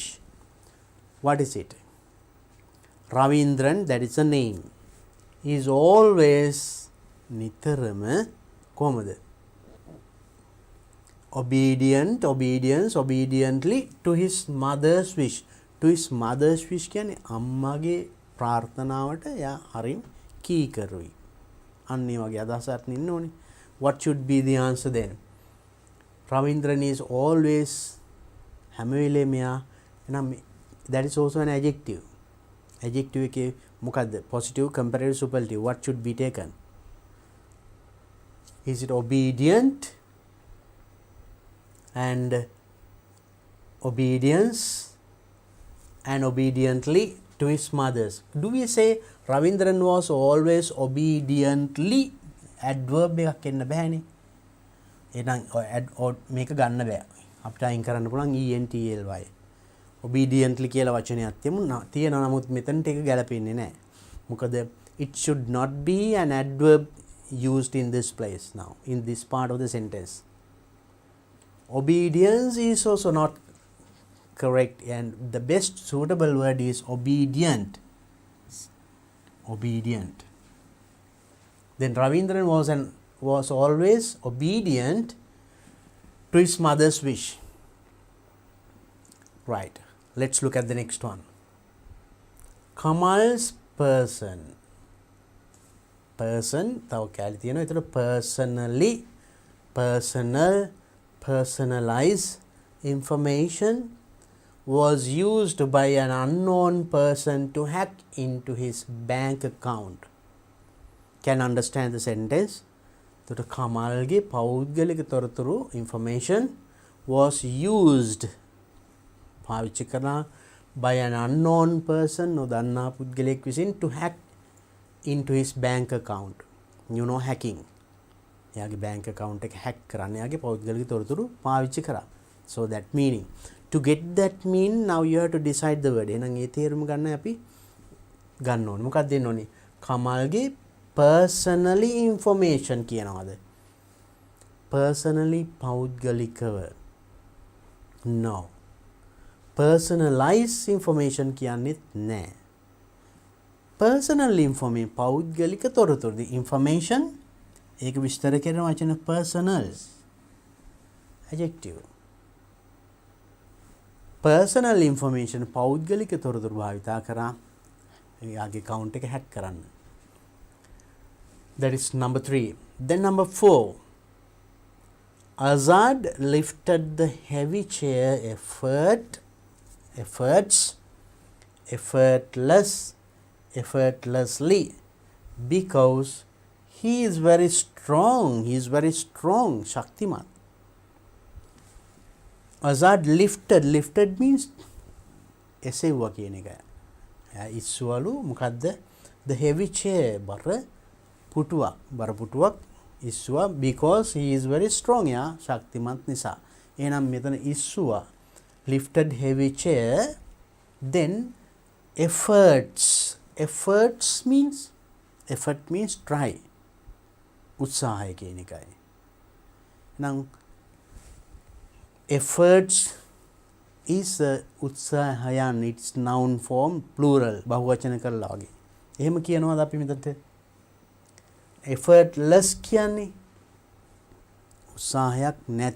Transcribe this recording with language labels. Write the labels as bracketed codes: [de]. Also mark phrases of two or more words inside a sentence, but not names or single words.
[en] What is it? Ravindran, that is a name, is always [si] නිතරම කොහමද? [en] obediently to his mother's wish. to his mother's wish [si] කියන්නේ අම්මාගේ ප්‍රාර්ථනාවට එයා හරිම කීකරුයි. අන්න ඒ වගේ අදහසක් ඉන්න ඕනේ. [en] What should be the answer then? Ravindran is always [si] හැම වෙලේම එයා එහෙනම් [en] that is also an adjective. [si] adjective එකේ මොකද්ද? [en] positive, comparative, superlative. What should be taken? Is it obedient and obedience and obediently to his mothers? Do we say Ravindran was always obediently? [si] adverb එකක් එන්න බෑනේ. එහෙනම් මේක ගන්න බෑ. අපිට අයින් කරන්න පුළුවන් ently. obediently කියලා වචනයක් තියෙනවා. නමුත් මෙතනට ඒක ගැලපෙන්නේ නැහැ. [en] මොකද it should not be an adverb used in this place now, in this part of the sentence. Obedience is also not correct, and the best suitable word is obedient. Then Ravindran was always obedient to his mother's wish. Right. Let's look at the next one. Kamal's person. Person [si] තව කැලි තියෙනවා. [en] ඒතර personally, personal, personalize information was used by an unknown person to hack into his bank account. Can understand the sentence? [si] එතකොට කමල්ගේ පෞද්ගලික තොරතුරු [en] information was used [si] පාවිච්චි කරලා [en] by an unknown person [si] නොදන්නා පුද්ගලයෙක් විසින් [en] to hack into his bank account. You know hacking. [si] එයාගේ [en] bank account [si] එක hack කරන්න එයාගේ පෞද්ගලික තොරතුරු පාවිච්චි කරා. [en] So that meaning. To get that mean now you have to decide the word. [si] එහෙනම් ඒ තේරුම ගන්න අපි ගන්න ඕනේ. මොකක්ද දෙන්න ඕනේ? කමල්ගේ [en] personally information [si] කියනවාද? Personally පෞද්ගලිකව. [en] No. Personalize information කියන්නේත් නැහැ. Personal information [si] පෞද්ගලික තොරතුරු. [en] The information [si] ඒක විස්තර කරන වචන personal. [en] Adjective. Personal information [si] පෞද්ගලික තොරතුරු භාවිතා කරා එයාගේ account එක hack කරන්න. [en] That is number 3. Then number 4. Azad lifted the heavy chair effortlessly because he is very strong. He is very strong. Shaktiman. Azad lifted means [si] එසෙව්වා කියන එක. ඉස්සුවලු මොකද්ද? [en] The heavy chair [si] බර පුටුවක් ඉස්සුවා [en] because he is very strong. [si] යා ශක්තිමත් නිසා. එහෙනම් මෙතන ඉස්සුවා [en] lifted heavy chair. Then effort means try. [si] උත්සාහය කියන එකයි. නම් [en] efforts is [si] උත්සාහයන්. [en] It's noun form plural [si] බහුවචන කරලා වගේ. එහෙම කියනවාද අපි මෙතනට? effortless කියන්නේ උත්සාහයක් නැති.